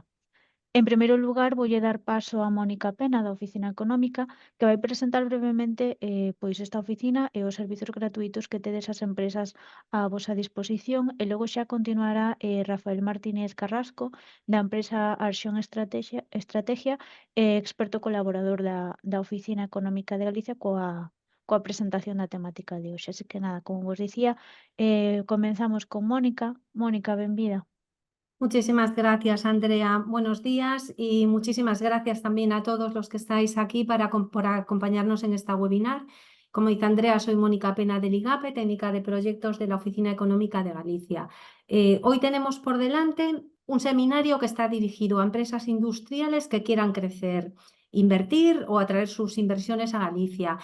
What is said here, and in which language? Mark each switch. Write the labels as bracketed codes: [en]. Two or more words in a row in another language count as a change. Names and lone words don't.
[gl] En primeiro lugar, voulle dar paso a Mónica Pena, da Oficina Económica, que vai presentar brevemente pois esta oficina e os servizos gratuítos que tedes as empresas á vosa disposición, e logo xa continuará Rafael Martínez Carrasco, da empresa Arxión Estrategia, experto colaborador da Oficina Económica de Galicia coa presentación da temática de hoxe. Así que nada, como vos dicía, comenzamos con Mónica. Mónica, benvida. [es] Muchísimas gracias, Andrea. Buenos días y muchísimas gracias también a todos los que estáis aquí por acompañarnos en esta webinar. Como dice Andrea, soy Mónica Pena del IGAPE, técnica de proyectos de la Oficina Económica de Galicia. Hoy tenemos por delante un seminario que está dirigido a empresas industriales que quieran crecer, invertir o atraer sus inversiones a Galicia.